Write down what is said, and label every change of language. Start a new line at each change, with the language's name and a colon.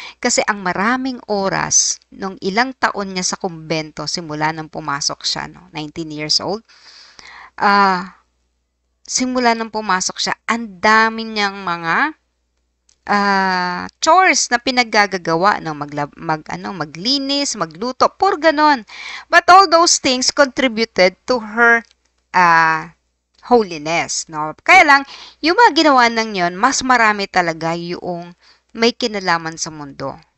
Filipino: Kasi ang maraming oras nung ilang taon niya sa kumbento simula nang pumasok siya, no? 19 years old. Simula nang pumasok siya, ang dami niyang mga chores na pinaggagawa, no? Maglinis, magluto, pur ganon.
English: But all those things contributed to her holiness, no?
Filipino: Kaya lang, yung mga ginawa ng yon, mas marami talaga yung may kinalaman sa mundo.